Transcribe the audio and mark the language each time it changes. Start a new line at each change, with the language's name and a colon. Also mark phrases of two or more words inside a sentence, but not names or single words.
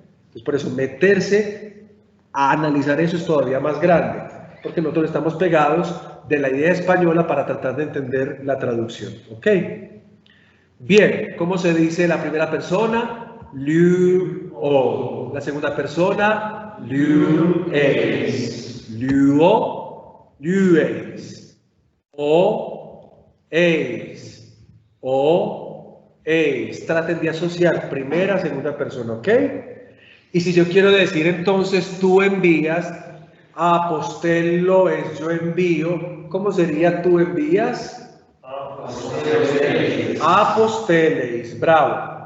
Spanish: Entonces, por eso meterse a analizar eso es todavía más grande, porque nosotros estamos pegados de la idea española para tratar de entender la traducción. ¿Ok? Bien, ¿cómo se dice la primera persona? Luo. La segunda persona,
Greek: lueis. Luo, lueis. O, eis. O, eis.
Spanish: Traten de asociar primera, segunda persona, ¿ok? Y si yo quiero decir entonces tú envías, apostelo es yo envío, ¿cómo sería tú envías? Aposteles, bravo.